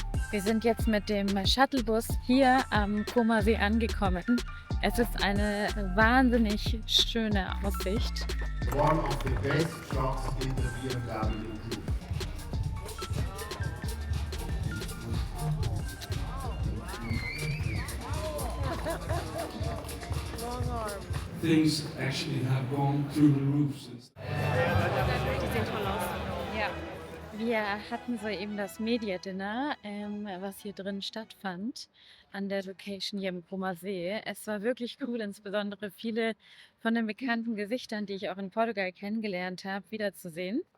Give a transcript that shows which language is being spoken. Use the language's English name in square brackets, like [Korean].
[German] Wir sind jetzt mit dem Shuttlebus hier am Comersee angekommen. Es ist eine wahnsinnig schöne Aussicht. [English] One of the best trucks in the BMW Group. Things actually have gone through the roof since. [German] Die sehen toll aus. Ja. Wir hatten soeben das Media Dinner, was hier drin stattfand, an der Location hier im Comersee. Es war wirklich cool, insbesondere viele von den bekannten Gesichtern, die ich auch in Portugal kennengelernt habe, wiederzusehen.